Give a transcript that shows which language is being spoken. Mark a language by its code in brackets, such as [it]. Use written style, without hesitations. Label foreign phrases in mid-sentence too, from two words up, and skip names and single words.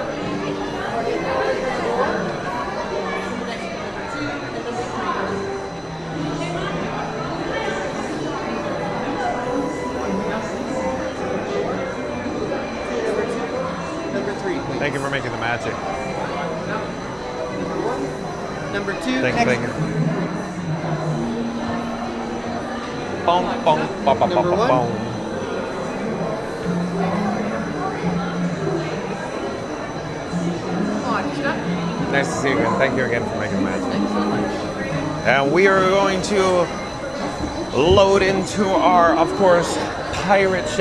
[en] Thank you for making the magic. Number 2. Thank you. Bong, bong, ba, ba, ba, ba, bong. Nice to see you again. Thank you again for making the magic. And we are going to load into our, of course, pirate ship.